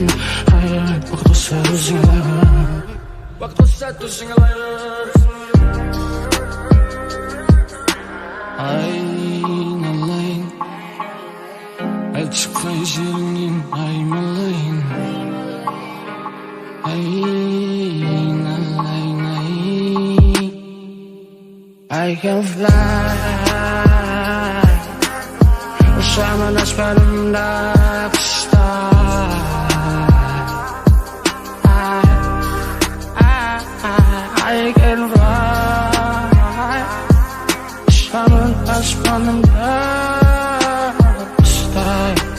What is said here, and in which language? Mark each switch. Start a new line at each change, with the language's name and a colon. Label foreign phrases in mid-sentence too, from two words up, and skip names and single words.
Kazakh: Уақыт болса өзің алайын, уақыт болса өзің алайын. Айналайын, әлт шықпай жеріңнен аймалайын. Айналайын,
English: I can fly.
Kazakh: Ұшамын аспанымда құстар.
English: I can fly.
Kazakh: Ұшамын аспанымда құстар.